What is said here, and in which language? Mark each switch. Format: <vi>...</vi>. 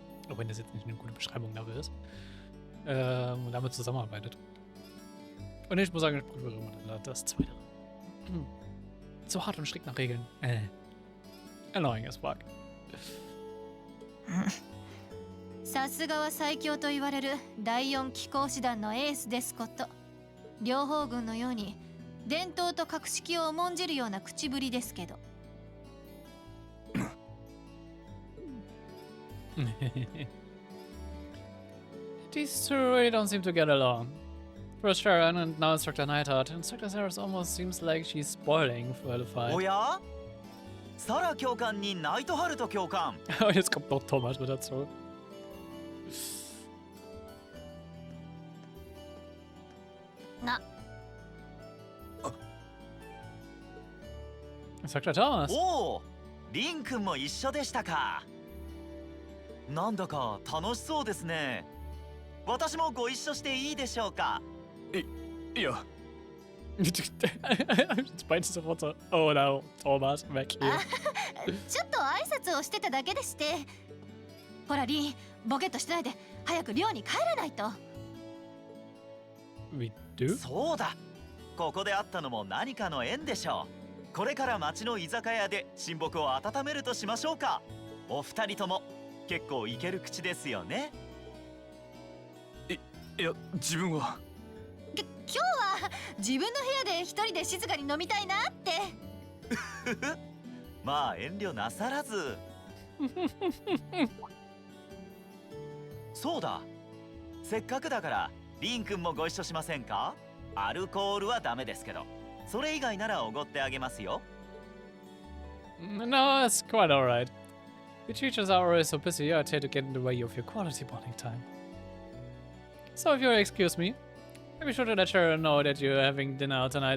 <de>Auch wenn das jetzt nicht eine gute Beschreibung dafür ist. Und damit zusammenarbeitet. Und ich muss sagen, ich prüfe immer das Zweite. Zu hart und strikt nach Regeln.</de> <en>Annoying as fuck.</en> <ja>さすがは最強と言われる第4機甲師団のエースですこと。両方軍のように伝統と格式を重んじるような口ぶりですけど。</ja> <en>These two really don't seem to get along. First Sharon and now Instructor Neidhart. Instructor Sarah almost seems like she's spoiling for the fight.</en> <ja>おやサラ教官にナイトハルト教官</ja> <de>Und jetzt kommt noch Thomas mit dazu. Na.</de> <en>Instructor Thomas.</en> <ja>おおリン君も一緒でしたかなんだか楽しそうですね私もご一緒していいでしょうかいや</ja> <de>Jetzt meinst du sofort so,</de> <en>oh no,</en> <de>Thomas, weg hier.</de> <ja>ちょっと挨拶をしてただけでして。ほらリン、ボケっとしてないで早く寮に帰らないと。</ja> <en>We do?</en> <ja>そうだここで会ったのも何かの縁でしょうこれから町の居酒屋で親睦を温めるとしましょうかお二人とも結構イケる口ですよねいや自分は今日は自分の部屋で一人で静かに飲みたいなってまあ遠慮なさらずそうだせっかくだからリン君もご一緒しませんかアルコールはダメですけどそれ以外ならおごってあげますよ</ja> <en>No, it's quite alright. Your teachers are always so busy, I tend to get in the way of your quality bonding time. So if you'll excuse me, be sure to let Sharon know that you're having dinner out tonight,</en>